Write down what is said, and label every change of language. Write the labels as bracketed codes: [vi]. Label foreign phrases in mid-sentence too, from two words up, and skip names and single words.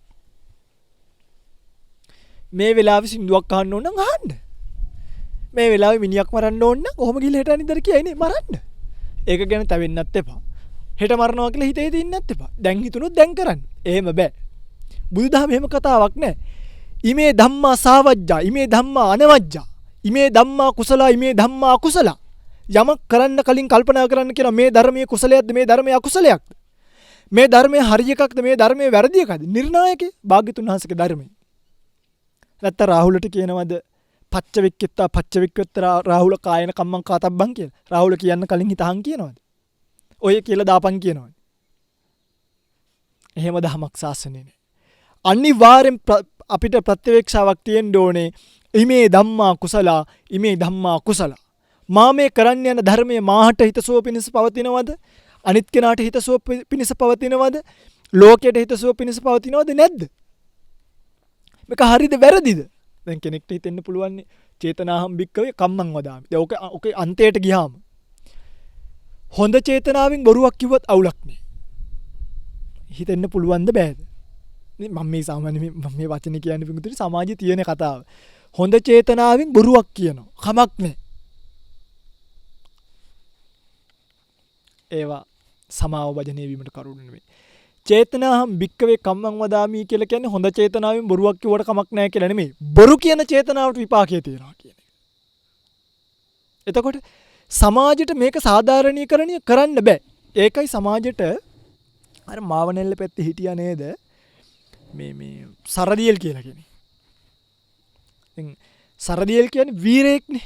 [si] මේ වෙලාවේ සින්දුවක් අහන්න ඕන නම් අහන්න. මේ වෙලාවේ මිනිහක් මරන්න ඕන නම් කොහොම ගිහලා හෙට අනිද්දාට කියයිනේ මරන්න. ඒක ගැන තැවෙන්නත් එපා. හෙට මරනවා කියලා හිතේ දින්නත් එපා. දැන් හිතුනොත් දැන් කරන්න. එහෙම බෑ. බුදුදහම එහෙම කතාවක් නෑ. [pi] ඉමේ ධම්මා සාවජ්ජා, ඉමේ ධම්මා අනවජ්ජා, ඉමේ ධම්මා කුසලා, ඉමේ ධම්මා අකුසලා. [si] යමක් කරන්න කලින් කල්පනා කරන්න කියන මේ ධර්මයේ කුසලයක්ද මේ ධර්මයේ අකුසලයක්ද? මේ ධර්මයේ හරි එකක්ද මේ ධර්මයේ වැරදි එකක්ද? නිර්ණායකේ භාග්‍යතුන් වහන්සේගේ ධර්මයේ. නැත්නම් රාහුලට කියනවද [pi] පච්චවික්කත්ත රාහුල කායන කම්මං කාතබ්බං [si] කියලා. රාහුල කියන්න කලින් හිතහන් කියනවද? ඔය කියලා දාපන් කියනවද? එහෙම දහමක් ශාසනයේ නෑ. අනිවාර්යෙන් අපිට ප්‍රත්‍යවේක්ෂාවක් තියෙන්න ඕනේ. [pi] ඉමේ ධම්මා කුසලා, ඉමේ ධම්මා කුසලා. [si] මා මේ කරන්න යන ධර්මයේ මාහට හිතසුව පිණිස පවතිනවද? අනිත් කෙනාට හිතසුව පිණිස පවතිනවද? ලෝකයට හිතසුව පිණිස පවතිනවද නැද්ද? මේක හරිද වැරදිද? දැන් කෙනෙක්ට හිතෙන්න පුළුවන් [pi] චේතනාහම් භික්කවේ කම්මං වදාමි. [si] දැන් ඔකේ අන්තයට ගියාම හොඳ චේතනාවෙන් බොරුවක් කිව්වත් අවුලක් නෑ. හිතෙන්න පුළුවන්ද බෑද? මම මේ සාමාන්‍ය මේ වචනේ කියන්නේ පිටුතුනි සමාජයේ තියෙන කතාව. හොඳ චේතනාවෙන් බොරුවක් කියනවා. කමක් නෑ. ඒවා සමාව වජනේ වීමට කරුණ නෙමෙයි. [pi] චේතනාහම් භික්කවේ කම්මං වදාමි [si] කියලා කියන්නේ හොඳ චේතනාවෙන් බොරුවක් කිව්වට කමක් නැහැ කියලා නෙමෙයි. බොරු කියන චේතනාවට විපාකය තියෙනවා කියන එක. එතකොට සමාජයට මේක සාධාරණීකරණය කරන්න බෑ. ඒකයි සමාජයට අර මාවනෙල්ල පැත්තේ හිටියා නේද? මේ සරදියෙල් කියලා කෙනෙක්. දැන් සරදියෙල් කියන්නේ වීරයෙක්නේ.